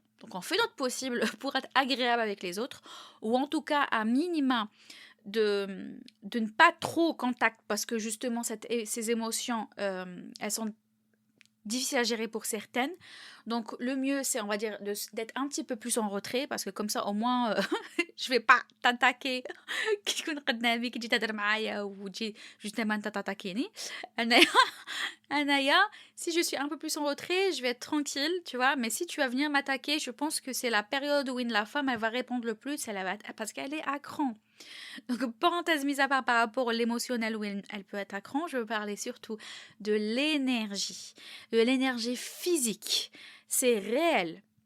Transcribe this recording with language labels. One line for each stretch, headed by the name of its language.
French: Donc on fait notre possible pour être agréable avec les autres, ou en tout cas à minima de ne pas trop contact, parce que justement ces émotions, elles sont difficiles à gérer pour certaines. Donc le mieux, c'est, on va dire, d'être un petit peu plus en retrait, parce que comme ça, au moins, je vais pas t'attaquer.
Arabic: كي تكون قدامي كي تجي تهضر معايا وتجي justement انت تاتاكيني.
French: Anaya, si je suis un peu plus en retrait, je vais être tranquille, tu vois. Mais si tu vas venir m'attaquer, je pense que c'est la période où la femme, elle va répondre le plus, parce qu'elle est à cran. Donc, parenthèse mise à part par rapport à l'émotionnel où elle peut être à cran, je veux parler surtout de l'énergie physique. C'est réel.